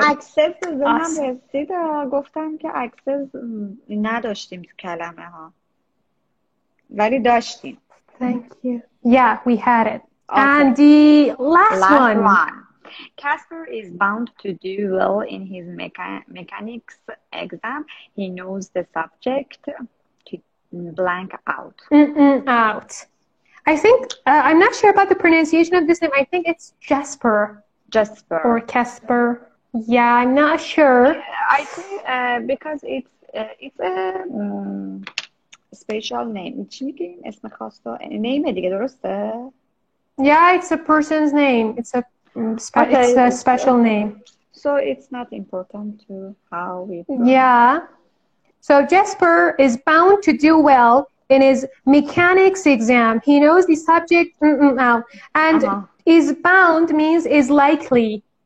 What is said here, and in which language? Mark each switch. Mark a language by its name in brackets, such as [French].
[Persian] اکسس ذهنم رسید گفتم که اکسس نداشتیم تو کلمه ها ولی داشتیم. [English] Thank you. Yeah, we had it. Okay. And the last one. Casper is bound to do well in his mechanics exam. He knows the subject to blank out. Out. I think, I'm not sure about the pronunciation of this name. I think it's Jasper. Jasper. Or Casper. Yeah, I'm not sure. I think because it's a special name. [Persian] چی میگیم اسم خاصه؟ name دیگه درسته؟ [English] Yeah, it's a person's name. It's a special name. So it's not important to how we. Yeah. So Jasper is bound to do well in his mechanics exam. He knows the subject out. And is bound means is likely.